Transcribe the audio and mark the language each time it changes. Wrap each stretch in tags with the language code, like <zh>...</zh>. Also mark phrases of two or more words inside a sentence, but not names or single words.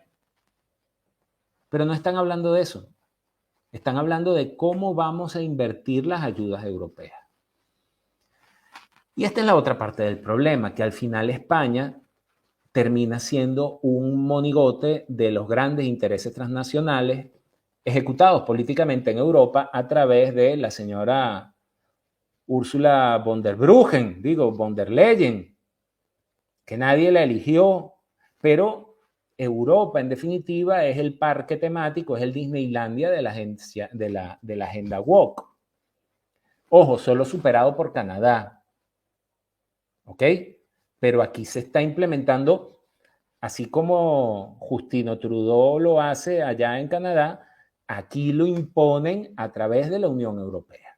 <es>Pero no están hablando de eso. Están hablando de cómo vamos a invertir las ayudas europeas. Y esta es la otra parte del problema, que al final España termina siendo un monigote de los grandes intereses transnacionales ejecutados políticamente en Europa a través de la señora Ursula von der Bruggen, von der Leyen, que nadie la eligió, pero Europa en definitiva es el parque temático, es el Disneylandia de la agenda woke. Ojo, solo superado por Canadá, ¿ok? Pero aquí se está implementando, así como Justino Trudeau lo hace allá en Canadá, aquí lo imponen a través de la Unión Europea.</es>